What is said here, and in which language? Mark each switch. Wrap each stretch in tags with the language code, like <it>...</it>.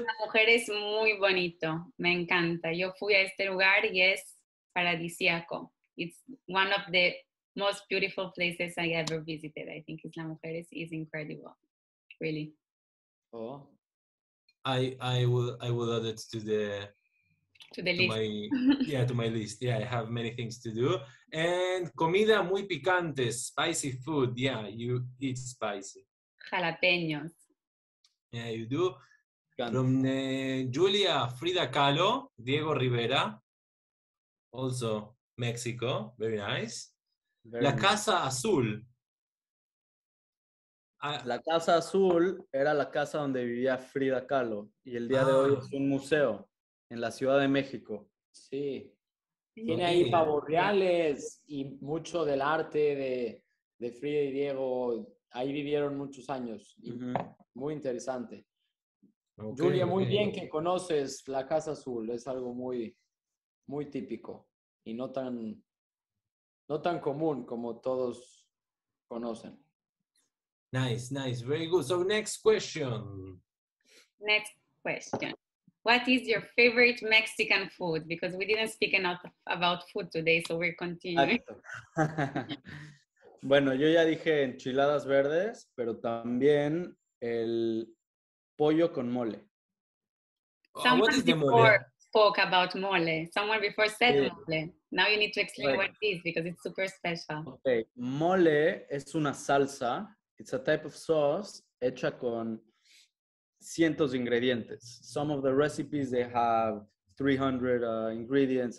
<es>La mujer es muy bonito, me encanta. Yo fui a este lugar y es paradisíaco.</es> <en>It's one of the most beautiful places I ever visited. I think Isla Mujeres is incredible, really. Oh, I will add it to list. To my list. Yeah, I have many things to do. And</en> <es>comida muy picante,</es> <en>spicy food. Yeah, you eat spicy. Jalapeños. Yeah, you do. From Julia, Frida Kahlo, Diego Rivera, also Mexico, very nice.</en> <es>La Casa Azul. La Casa Azul era la casa donde vivía Frida Kahlo y el día de hoy es un museo en la Ciudad de México. Sí. Tiene ahí pavos reales y mucho del arte de Frida y Diego. Ahí vivieron muchos años. Y muy interesante. Julia, muy bien que conoces la Casa Azul. Es algo muy, muy típico y no tan común como todos conocen.</es> <en>Nice, nice. Very good. So next question. Next question. What is your favorite Mexican food? Because we didn't speak enough about food today, so we're continuing.</en> <es>Bueno, yo ya dije enchiladas verdes, pero también el pollo con mole.</es> <en>What is the mole? Spoke about mole. Someone before said mole. Now you need to explain what it is because it's super special.</en> <es>Okay. Mole es una salsa.</es> <en>It's a type of sauce</en> <es>hecha con cientos de ingredientes.</es> <en>Some of the recipes, they have 300 ingredients.</en>